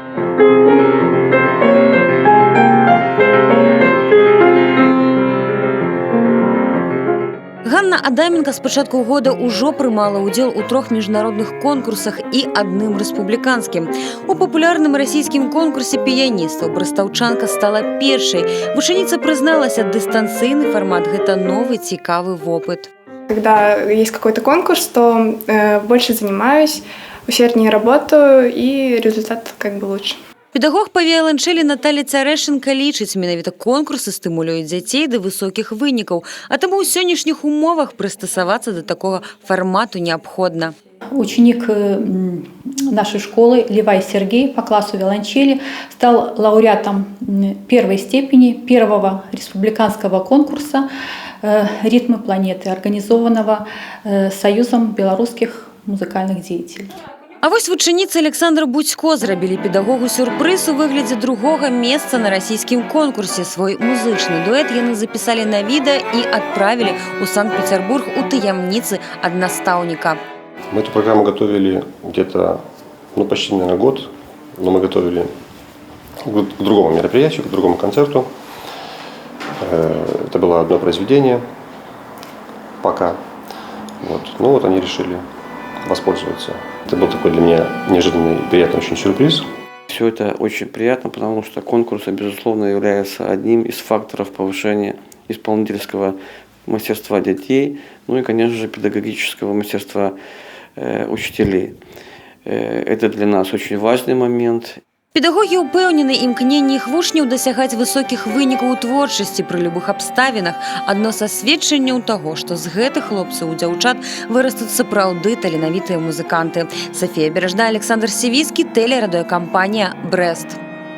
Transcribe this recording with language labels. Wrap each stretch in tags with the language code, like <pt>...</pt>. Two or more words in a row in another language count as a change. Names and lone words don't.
<be>Ганна Адаменка з пачатку года ўжо прымала ўдзел у 3 міжнародных конкурсах і адным рэспубліканскім. У папулярным расійскім конкурсе піяністаў брастаўчанка стала першай. Вучаніца прызналася, дыстанцыйны фармат – гэта новы цікавы вопыт.</be> <ru>Когда есть какой-то конкурс, то больше занимаюсь, усерднее работаю, и результат как бы лучше.</ru> <be>Педагог па віяланчэлі Наталя Цярэшынка лічыць, менавіта конкурсы стымулююць дзяцей да высокіх вынікаў, а таму ў сённяшніх умовах прыстасавацца да такога фармату неабходна.</be> <ru>Ученик нашей школы Левай Сергей по классу виолончели стал лауреатом первой степени первого республиканского конкурса «Ритмы планеты», организованного Союзом белорусских музыкальных деятелей.</ru> <be>А вось вучаніцы Александра Будзько зрабілі педагогу сюрпрыз у выглядзе другога месца на расійскім конкурсе. Свой музычны дуэт яны запісалі на відэа і адправілі ў Санкт-Петербург у таямніцы ад настаўніка.</be> <ru>Мы эту программу готовили где-то, почти, наверное, год, но мы готовили к другому мероприятию, к другому концерту. Это было одно произведение пока. Вот они решили воспользоваться. Это был такой для меня неожиданный, приятный очень сюрприз. Все это очень приятно, потому что конкурс, безусловно, является одним из факторов повышения исполнительского мастерства детей, ну и, конечно же, педагогического мастерства учителей. Это для нас очень важный момент.</ru> <be>Педагогі ўпэўнены, імкненне іх вучняў дасягаць высокіх вынікаў у творчасці пры любых абставінах. Адно са сведчанняў таго, што з гэтых хлопцаў у дзяўчат вырастуць сапраўды таленавітыя музыканты. Софія Бережная, Александр Сівійскі, тэлерадыёкампанія «Брэст».</be>